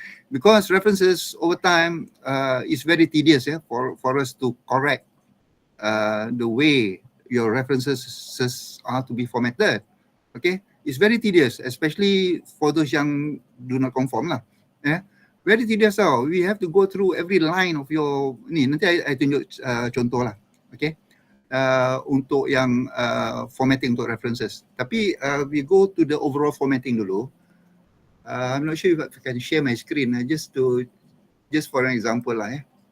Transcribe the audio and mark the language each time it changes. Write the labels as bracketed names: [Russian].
[English] Because references over time is very tedious for us to correct the way your references are to be formatted. Okay, it's very tedious, especially for those [Malay] yang [English] do not conform lah. Very tedious [Malay] tau. [English] We have to go through every line of your ni. [Malay] Nanti I tunjuk contoh lah. Okay. Untuk yang formatting untuk references. Tapi [English] we go to the overall formatting [Malay] dulu. [English] I'm not sure if I can share my screen just for an example lah.